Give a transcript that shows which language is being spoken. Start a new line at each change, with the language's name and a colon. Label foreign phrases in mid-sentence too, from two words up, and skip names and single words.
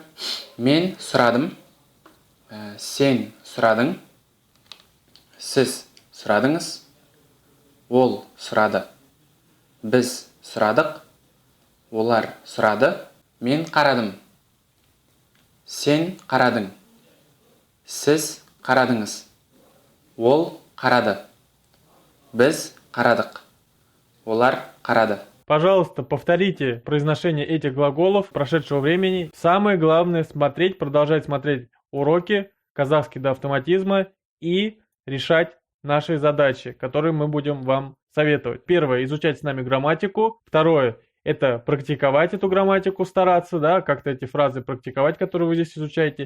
Kazakh: Мен сұрадым, сен сұрадың, сіз сұрадыңыз, ол сұрады, біз сұрадық, олар сұрады. Мен қарадым, сен қарадың, сіз қарадыңыз, ол қарады, біз қарадық, олар қарады.
Russian: Пожалуйста, повторите произношение этих глаголов прошедшего времени. Самое главное продолжать смотреть уроки казахский до автоматизма и решать наши задачи, которые мы будем вам советовать. Первое, изучать с нами грамматику. Второе, это практиковать эту грамматику, стараться, да, как-то эти фразы практиковать, которые вы здесь изучаете.